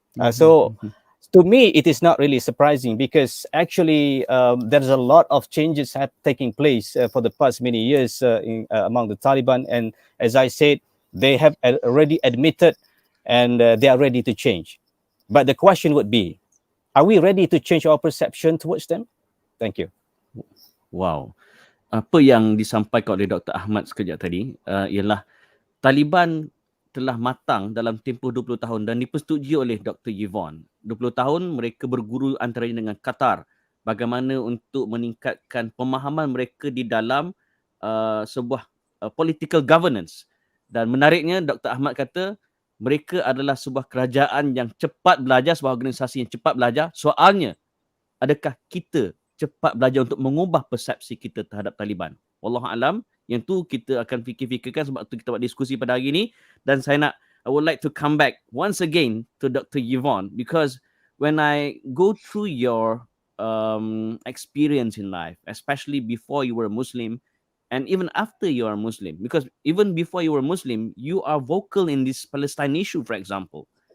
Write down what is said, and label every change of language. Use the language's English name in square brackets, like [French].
[English] So to me, it is not really surprising, because actually there's a lot of changes taking place for the past many years among the Taliban. And as I said, they have already admitted and they are ready to change. But the question would be, are we ready to change our perception towards them? Thank you. [Malay] Wow. Apa yang disampaikan oleh Dr. Ahmad sekejap tadi ialah Taliban telah matang dalam tempoh 20 tahun dan dipersetujui oleh Dr. Yvonne. 20 tahun mereka berguru antaranya dengan Qatar bagaimana untuk meningkatkan pemahaman mereka di dalam sebuah political governance. Dan menariknya Dr. Ahmad kata mereka adalah sebuah kerajaan yang cepat belajar, sebuah organisasi yang cepat belajar. Soalnya, adakah kita cepat belajar untuk mengubah persepsi kita terhadap Taliban? Wallahu alam, yang tu kita akan fikir-fikirkan, sebab tu kita buat diskusi pada hari ini. Dan [English] I would like to come back once again to Dr. Yvonne, because when I go through your experience in life, especially before you were a Muslim and even after you are Muslim, because even before you were Muslim, you are vocal in this Palestine issue, for example.